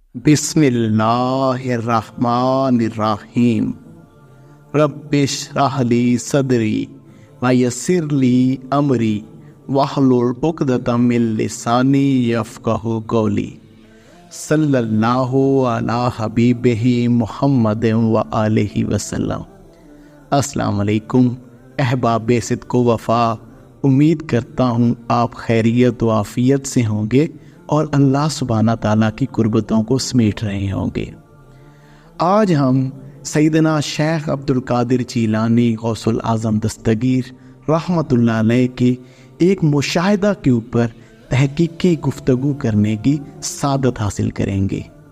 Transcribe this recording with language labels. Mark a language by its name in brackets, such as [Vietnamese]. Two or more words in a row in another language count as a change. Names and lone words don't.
[Arabic] बिस्मिल्लाहिर्रहमानिर्रहीम। رب اشرح لي صدري ويسر لي أمري واحلل عقدة من لساني يفقهوا قولي. صلى الله على حبيبه محمد وآله وسلم. السلام علیکم [Urdu] احباب صدق و وفا. امید کرتا ہوں آپ خیریت و عافیت سے ہوں گے اور اللہ سبحانہ تعالیٰ کی قربتوں کو سمیٹ رہے ہوں گے. آج ہم سیدنا شیخ عبدالقادر جیلانی غوث الاعظم دستگیر رحمۃ اللہ علیہ کے ایک مشاہدہ کے اوپر تحقیقی گفتگو کرنے کی سعادت حاصل کریں گے.